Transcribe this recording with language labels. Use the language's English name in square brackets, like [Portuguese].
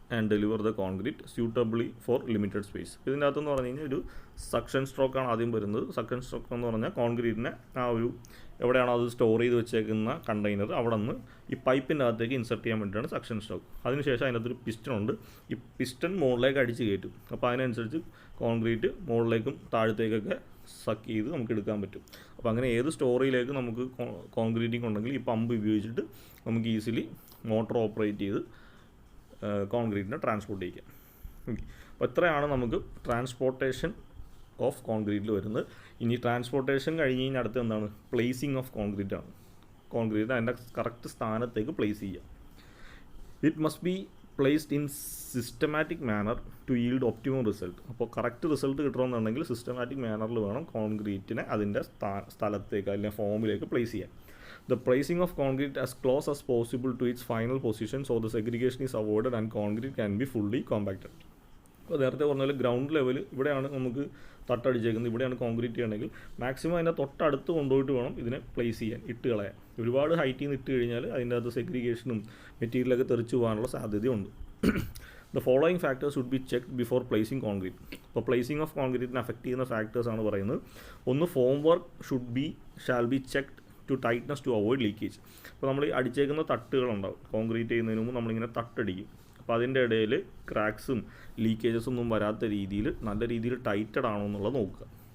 [English] and deliver the concrete suitably for limited space. [Malayalam] ഇതിൻ്റെ അകത്തെന്ന് പറഞ്ഞു കഴിഞ്ഞാൽ ഒരു സക്ഷൻ സ്ട്രോക്കാണ് ആദ്യം വരുന്നത്. സക്ഷൻ സ്ട്രോക്ക് എന്ന് പറഞ്ഞാൽ കോൺക്രീറ്റിനെ ആ ഒരു എവിടെയാണോ അത് സ്റ്റോർ ചെയ്ത് വെച്ചേക്കുന്ന കണ്ടെയ്നർ അവിടെ നിന്ന് ഈ പൈപ്പിൻ്റെ അകത്തേക്ക് ഇൻസെർട്ട് ചെയ്യാൻ വേണ്ടിയിട്ടാണ് സക്ഷൻ സ്ട്രോക്ക്. അതിനുശേഷം അതിനകത്തൊരു പിസ്റ്റൺ ഉണ്ട്. ഈ പിസ്റ്റൺ മുകളിലേക്ക് അടിച്ച് കയറ്റും. അപ്പോൾ അതിനനുസരിച്ച് കോൺക്രീറ്റ് മുകളിലേക്കും താഴത്തേക്കൊക്കെ സക്ക് ചെയ്ത് നമുക്ക് എടുക്കാൻ പറ്റും. അപ്പോൾ അങ്ങനെ ഏത് സ്റ്റോറിയിലേക്ക് നമുക്ക് കോൺക്രീറ്റിംഗ് ഉണ്ടെങ്കിൽ ഈ പമ്പ് ഉപയോഗിച്ചിട്ട് നമുക്ക് ഈസിലി മോട്ടോർ ഓപ്പറേറ്റ് ചെയ്ത് കോൺക്രീറ്റിനെ ട്രാൻസ്പോർട്ട് ചെയ്യാം. ഓക്കെ, അപ്പോൾ ഇത്രയാണ് നമുക്ക് ട്രാൻസ്പോർട്ടേഷൻ ഓഫ് കോൺക്രീറ്റിൽ വരുന്നത്. ഇനി ട്രാൻസ്പോർട്ടേഷൻ കഴിഞ്ഞ് കഴിഞ്ഞാൽ അടുത്ത് എന്താണ്? പ്ലേസിങ് ഓഫ് കോൺക്രീറ്റ് ആണ്. കോൺക്രീറ്റ് അതിൻ്റെ കറക്റ്റ് സ്ഥാനത്തേക്ക് പ്ലേസ് ചെയ്യുക. [English] It must be placed in systematic manner to yield optimum result. [Malayalam] അപ്പോൾ കറക്റ്റ് റിസൾട്ട് കിട്ടണമെന്നുണ്ടെങ്കിൽ സിസ്റ്റമാറ്റിക് മാനറിൽ വേണം കോൺക്രീറ്റിനെ അതിൻ്റെ സ്ഥലത്തേക്ക് അല്ലെങ്കിൽ ഫോമിലേക്ക് പ്ലേസ് ചെയ്യാൻ. [English] The placing of concrete as close as possible to its final position so the segregation is avoided and concrete can be fully compacted. [Malayalam] അപ്പോൾ നേരത്തെ പറഞ്ഞ പോലെ ഗ്രൗണ്ട് ലെവൽ ഇവിടെയാണ് നമുക്ക് തട്ടടിച്ചേക്കുന്നത്, ഇവിടെയാണ് കോൺക്രീറ്റ് ചെയ്യണമെങ്കിൽ മാക്സിമം അതിൻ്റെ തൊട്ടടുത്ത് കൊണ്ടുപോയിട്ട് വേണം ഇതിനെ പ്ലേസ് ചെയ്യാൻ, ഇട്ട് കളയാൻ. ഒരുപാട് ഹൈറ്റിൽ നിന്ന് ഇട്ട് കഴിഞ്ഞാൽ അതിൻ്റെ അകത്ത് സെഗ്രിഗേഷനും മെറ്റീരിയലൊക്കെ തെറിച്ചു പോകാനുള്ള സാധ്യതയുണ്ട്. [English] The following factors should be checked before placing concrete. [Malayalam] അപ്പോൾ പ്ലേസിംഗ് ഓഫ് കോൺക്രീറ്റിനെ അഫക്റ്റ് ചെയ്യുന്ന ഫാക്ടേഴ്സാണ് പറയുന്നത്. ഒന്ന്, [English] Formwork shall be checked to tightness to avoid leakage. [Malayalam] അപ്പോൾ നമ്മൾ ഈ അടിച്ചേക്കുന്ന തട്ടുകളുണ്ടാവും, കോൺക്രീറ്റ് ചെയ്യുന്നതിന് മുമ്പ് നമ്മളിങ്ങനെ തട്ടടിക്കും. അപ്പോൾ അതിൻ്റെ ഇടയിൽ ക്രാക്സും ലീക്കേജസും ഒന്നും വരാത്ത രീതിയിൽ നല്ല രീതിയിൽ ടൈറ്റഡ് ആണോ എന്നുള്ളത് നോക്കുക.